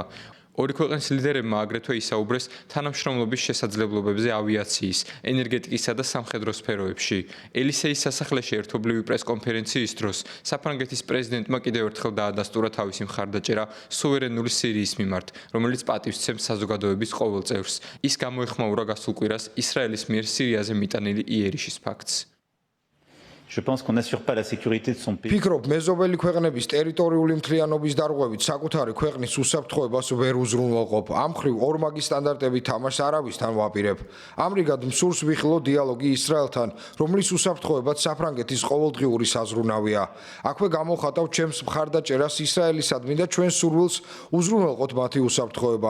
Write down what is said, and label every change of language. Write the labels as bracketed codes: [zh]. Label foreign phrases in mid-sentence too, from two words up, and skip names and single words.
[ka] ორი ქვეყნის ლიდერებმა აგრეთვე ისაუბრეს თანამშრომლობის შესაძლებლობებზე ავიაციის, ენერგეტიკისა და სამხედრო სფეროებში. ელისეის სასახლეში ერთობლივი პრესკონფერენციის დროს საფრანგეთის პრეზიდენტმა კიდევ ერთხელ დაადასტურა თავისი მხარდაჭერა სუვერენული სირიის მიმართ, რომელიც პატივსცემს საზოგადოების ყოველ წევრს. ის გამოეხმაურა გასულ კვირას ისრაელის მიერ სირიაზე მიტანილი იერიშის ფაქტს. [fr] Je pense qu'on n'assure pas la sécurité de son pays. [ka] ფიქრობ, მეზობელი ქვეყნების ტერიტორიული მთლიანობის დარღვევით საკუთარი ქვეყნის უსაფრთხოებას ვერ უზრუნველყოფ. ამ მხრივ ორმაგი სტანდარტები თამაშს არავისთან ვაპირებ. ამრიგად მსურს ვიხილო დიალოგი ისრაელთან, რომლის უსაფრთხოებაც საფრანგეთის ყოველდღიური საზრუნავია. აქვე გამოხატავ ჩემს მხარდაჭერას ისრაელისადმი და ჩვენს სურვილს უზრუნველყოთ მათი უსაფრთხოება.